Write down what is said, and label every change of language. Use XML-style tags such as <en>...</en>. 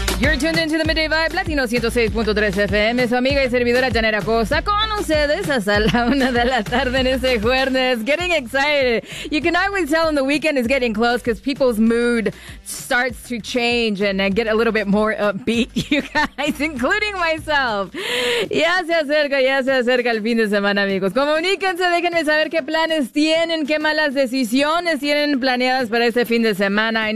<en>You're tuned into the Midday Vibe Latino 106.3 FM.</en> <es>Su amiga y servidora Janet Acosta con ustedes hasta la una de la tarde en ese jueves.</es> <en>Getting excited. You can always tell when the weekend is getting close because people's mood starts to change and get a little bit more upbeat, you guys, including myself.</en> <es>Ya se acerca el fin de semana, amigos. Comuníquense, déjenme saber qué planes tienen, qué malas decisiones tienen planeadas para este fin de semana.</es>